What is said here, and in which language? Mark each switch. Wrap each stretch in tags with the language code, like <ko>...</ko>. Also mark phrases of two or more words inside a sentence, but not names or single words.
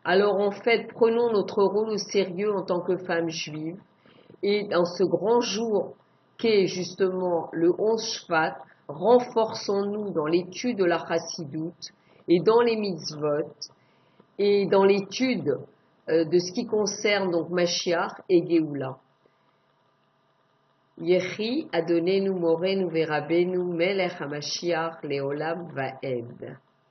<fr>Alors en fait, prenons notre rôle au sérieux en tant que femmes juives et dans ce grand jour qu'est justement le 11 Shvat, renforçons-nous dans l'étude de la Chassidoute et dans les mitzvot et dans l'étude de ce qui concerne donc Mashiach et Géoula.</fr> <he>יחי אדוננו מורנו ורבנו מלך המשיח לעולם ועד.</he>